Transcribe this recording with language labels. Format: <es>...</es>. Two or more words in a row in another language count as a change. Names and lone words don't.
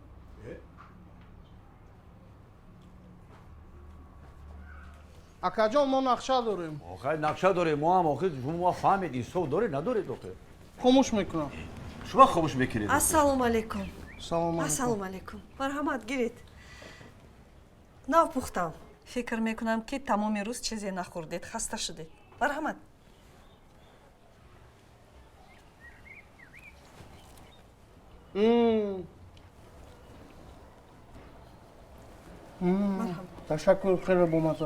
<tg>акаҷон мо нақша дорем</tg> <fa>آخه نقشه داره ما هم آخه شما فهمید این داره نداره آخه خاموش میکنم شما خاموش میکنید</fa> <tg>ассалому алайкум. салом алейкум Ассалому алейкум. Марҳамат, гиред. навпухтам. фикр мекунам ки тамоми рӯз чизе нахӯрдед, хаста шудед. Марҳамат. ташаккур, хеле бомаза.</tg>